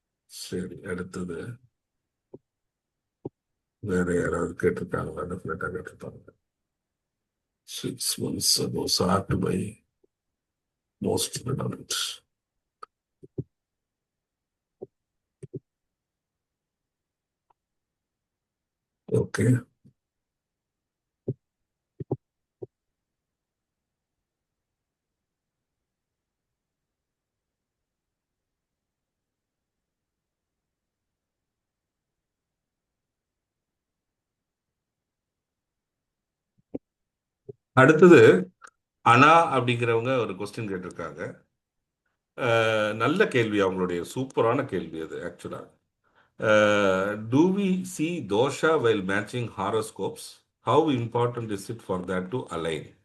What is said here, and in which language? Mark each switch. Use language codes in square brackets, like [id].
[ta] சரி, அடுத்தது வேற யாராவது கேட்டிருக்காங்களா? டெஃபினட்டா கேட்டிருப்பாங்க. [en] 6 months ago, sacked by most redundant. Okay. [ta] அடுத்தது அனா அப்படிங்கிறவங்க ஒரு கொஸ்டின் கேட்டிருக்காங்க. நல்ல கேள்வி, அவங்களுடைய சூப்பரான கேள்வி அது ஆக்சுவலா. [en] Do we see dosha while matching horoscopes? How important is it for that to align?